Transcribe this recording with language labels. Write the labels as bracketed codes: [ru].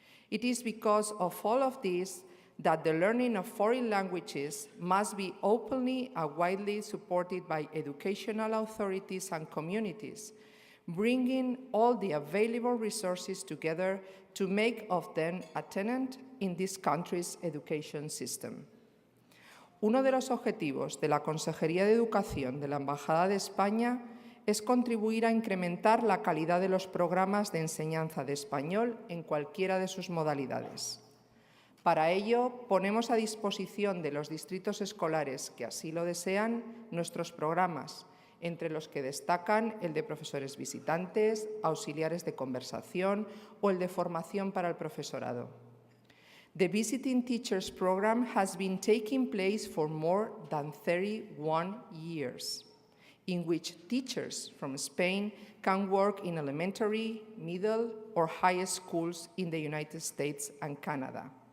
[en] It is because of all of this that the learning of foreign languages must be openly and widely supported by educational authorities and communities, bringing all the available resources together to make of them a tenant in this country's education system. [es] Uno de los objetivos de la Consejería de Educación de la Embajada de España es contribuir a incrementar la calidad de los programas de enseñanza de español en cualquiera de sus modalidades. Para ello, ponemos a disposición de los distritos escolares que así lo desean nuestros programas, entre los que destacan el de profesores visitantes, auxiliares de conversación o el de formación para el profesorado. [en] The Visiting Teachers Program has been taking place for more than 31 years, in which teachers from Spain can work in elementary, middle, or high schools in the United States and Canada.